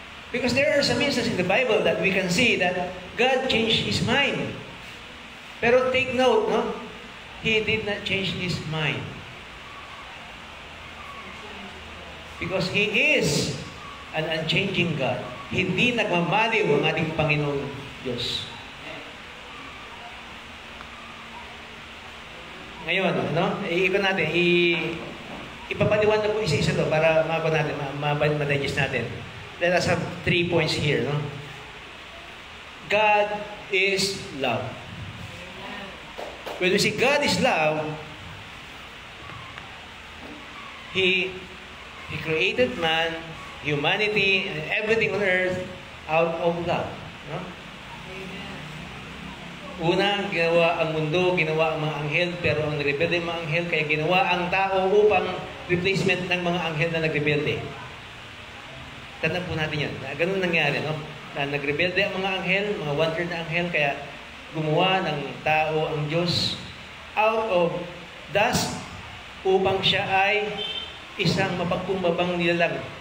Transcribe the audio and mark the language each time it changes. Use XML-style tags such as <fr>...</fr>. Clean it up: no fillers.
<en>Because there are some instances in the Bible that we can see that God changed His mind. Pero take note, no? He did not change His mind. Because He is an unchanging God.</en> <tl>Hindi nagmamaliw ang ating Panginoong Diyos. Ngayon, iikot natin, ipapaliwanag ko isa-isa to para ma-digest natin.</tl> <en>Let us have 3 points here, no? God is love. When we say God is love, He created man, humanity, and everything on earth out of love. No?</en> <tl>Una, ginawa ang mundo, ginawa ang mga anghel, pero ang nagrebelde ang mga anghel, kaya ginawa ang tao upang replacement ng mga anghel na nagrebelde. Tandaan po natin yan. Ganun nangyari, no? Na nagrebelde ang mga anghel, mga one-third na anghel, kaya gumawa ng tao ang Diyos</tl> <en>out of dust</en> <tl>upang siya ay isang mapagkumbabang nilalang.</tl>